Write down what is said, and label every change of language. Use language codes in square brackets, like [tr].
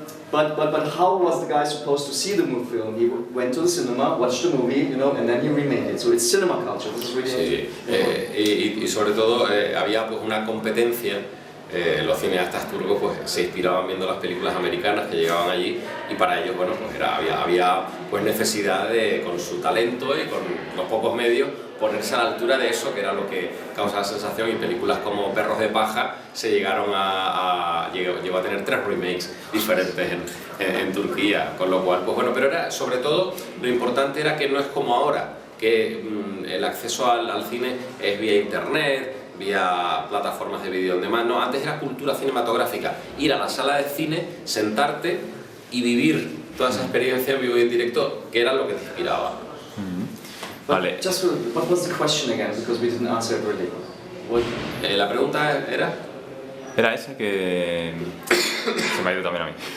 [en] But how was the guy supposed to see the movie film? He went to the cinema, watched the movie, you know, and then he remade it. So it's cinema culture. This is really [es] y sobre todo había pues una competencia. Los cineastas turcos pues se inspiraban viendo las películas americanas que llegaban allí y para ellos bueno pues había pues necesidad de con su talento y con los pocos medios ponerse a la altura de eso que era lo que causaba sensación y películas como Perros de Paja se llegó a tener 3 remakes diferentes en Turquía, con lo cual pues bueno, pero era sobre todo lo importante era que no es como ahora que el acceso al cine es vía internet, vía plataformas de vídeo on demand. No, antes era cultura cinematográfica, ir a la sala de cine, sentarte y vivir toda esa experiencia en vivo y en directo, que era lo que te inspiraba. Vale. [en] Just what was the question again? Because we didn't answer it really. [es] La pregunta era... Era esa que se me ha ido también a mí.